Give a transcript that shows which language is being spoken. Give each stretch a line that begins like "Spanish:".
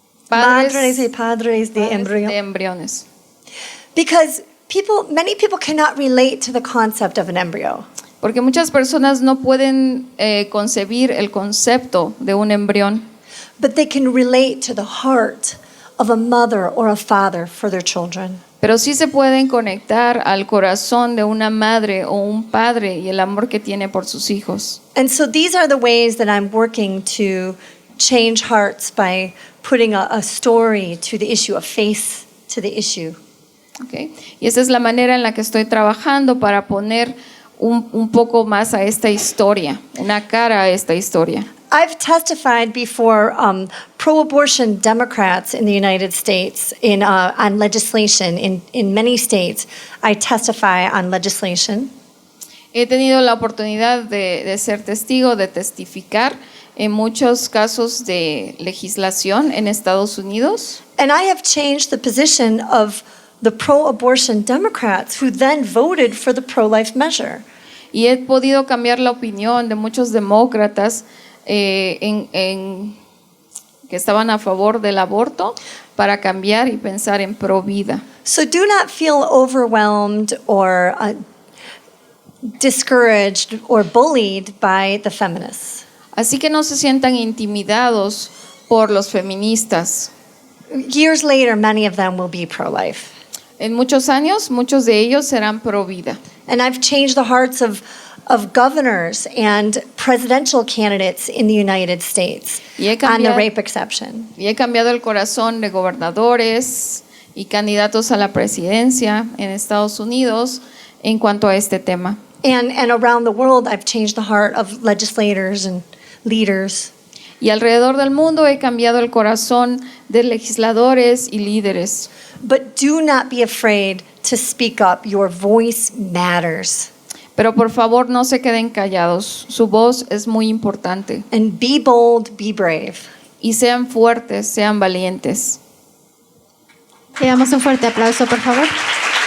Spanish: Madres y padres de embryo. de embriones.
English: Because many people cannot relate to the concept of an embryo.
Spanish: Porque muchas personas no pueden concebir el concepto de un embrión.
English: but they can relate to the heart of a mother or a father for their children.
Spanish: Pero sí se pueden conectar al corazón de una madre o un padre y el amor que tiene por sus hijos.
English: And so these are the ways that I'm working to change hearts by putting a story to the issue, a face to the issue. ¿Okay?
Spanish: Y esa es la manera en la que estoy trabajando para poner un poco más a esta historia, una cara a esta historia.
English: I've testified before pro-abortion Democrats in the United States on legislation. In many states, I testify on legislation.
Spanish: He tenido la oportunidad de ser testigo, de testificar en muchos casos de legislación en Estados Unidos.
English: And I have changed the position of the pro-abortion Democrats who then voted for the pro-life measure.
Spanish: Y he podido cambiar la opinión de muchos demócratas que estaban a favor del aborto para cambiar y pensar en pro vida.
English: So do not feel overwhelmed or discouraged or bullied by the feminists.
Spanish: Así que no se sientan intimidados por los feministas.
English: Years later, many of them will be pro-life.
Spanish: En muchos años, muchos de ellos serán pro vida.
English: And I've changed the hearts of governors and presidential candidates in the United States on the rape exception.
Spanish: Y he cambiado el corazón de gobernadores y candidatos a la presidencia en Estados Unidos en cuanto a este tema.
English: And around the world, I've changed the heart of legislators and leaders.
Spanish: Y alrededor del mundo he cambiado el corazón de legisladores y líderes.
English: But do not be afraid to speak up. Your voice matters.
Spanish: Pero por favor no se queden callados. Su voz es muy importante.
English: And be bold, be brave.
Spanish: Y sean fuertes, sean valientes. Le damos un fuerte aplauso, por favor.